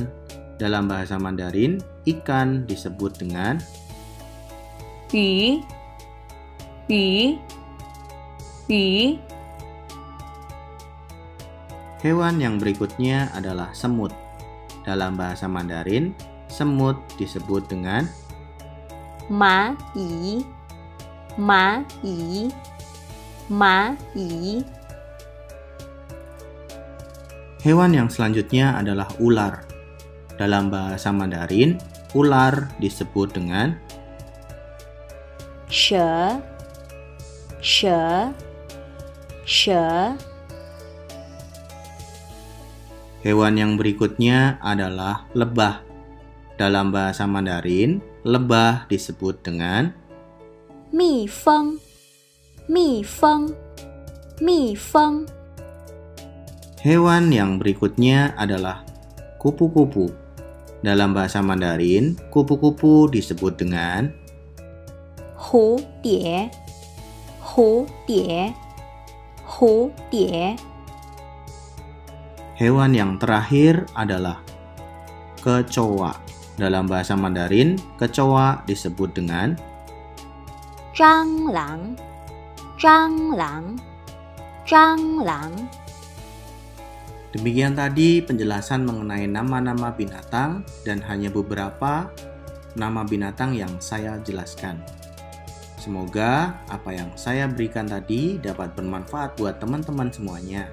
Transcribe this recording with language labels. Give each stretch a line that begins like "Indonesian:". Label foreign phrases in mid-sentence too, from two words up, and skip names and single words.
Indonesian: Dalam bahasa Mandarin, ikan disebut dengan
Chinese: 鱼，鱼，鱼，
Indonesian: Hewan yang berikutnya adalah semut. Dalam bahasa Mandarin, semut disebut dengan
Chinese: 蚂蚁，蚂蚁，蚂蚁。
Indonesian: Hewan yang selanjutnya adalah ular. Dalam bahasa Mandarin, ular disebut dengan
Chinese: 蛇，蛇，蛇。
Indonesian: Hewan yang berikutnya adalah lebah. Dalam bahasa Mandarin, lebah disebut dengan
Chinese: 蜜蜂，蜜蜂，蜜蜂。
Indonesian: Hewan yang berikutnya adalah kupu-kupu. Dalam bahasa Mandarin, kupu-kupu disebut dengan
Chinese: 蝴蝶，蝴蝶，蝴蝶。
Indonesian: Hewan yang terakhir adalah kecoa. Dalam bahasa Mandarin, kecoa disebut dengan
Chinese: 蟑螂，蟑螂，蟑螂。
Indonesian: Demikian tadi penjelasan mengenai nama-nama binatang dan hanya beberapa nama binatang yang saya jelaskan. Semoga apa yang saya berikan tadi dapat bermanfaat buat teman-teman semuanya.